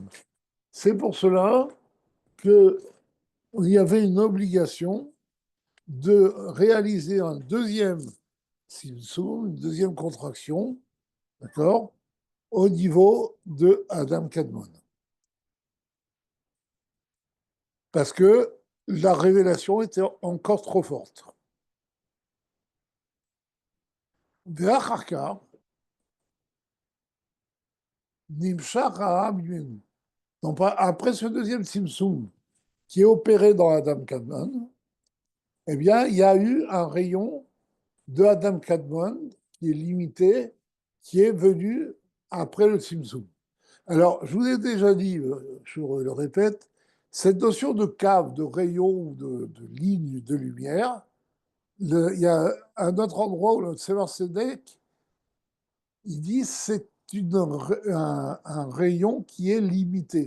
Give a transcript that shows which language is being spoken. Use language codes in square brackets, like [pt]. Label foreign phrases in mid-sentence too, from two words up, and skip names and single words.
[fr] C'est pour cela qu'il y avait une obligation de réaliser un deuxième Simsum, une deuxième contraction, d'accord, au niveau de Adam Kadmon. Parce que la révélation était encore trop forte. [he] ואחר כך, נמשך העם ממנו. [fr] Donc, après ce deuxième Simsum qui est opéré dans Adam Kadmon, eh bien, il y a eu un rayon de Adam Kadmon qui est limité, qui est venu après le Simsum. Alors, je vous ai déjà dit, je le répète, cette notion de cave, de rayon ou de ligne de lumière, il y a un autre endroit où le Tzemar Tzedek, il dit c'est un rayon qui est limité.